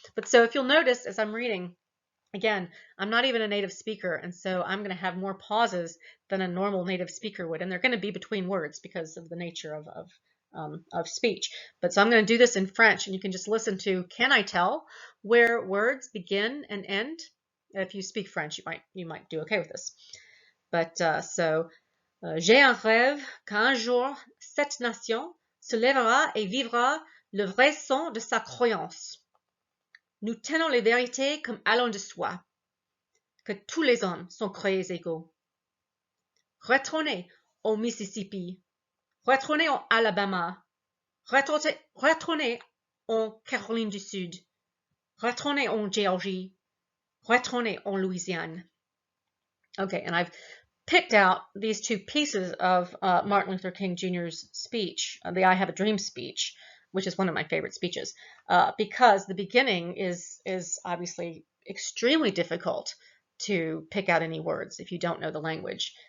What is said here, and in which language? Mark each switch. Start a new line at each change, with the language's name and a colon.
English: But so if you'll notice as I'm reading, again, I'm not even a native speaker, and so I'm going to have more pauses than a normal native speaker would, and they're going to be between words because of the nature of speech. But so I'm going to do this in French, and you can just listen to, can I tell where words begin and end? If you speak French, you might do okay with this.
French: But j'ai un rêve qu'un jour cette nation se lèvera et vivra le vrai son de sa croyance. Nous tenons les vérités comme allant de soi, que tous les hommes sont créés égaux. Retournez au Mississippi, retournez en Alabama, retournez en Caroline du Sud, retournez en Géorgie, retournez en Louisiane.
English: Okay, and I've picked out these two pieces of Martin Luther King Jr.'s speech, the I Have a Dream speech, which is one of my favorite speeches, because the beginning is obviously extremely difficult to pick out any words if you don't know the language.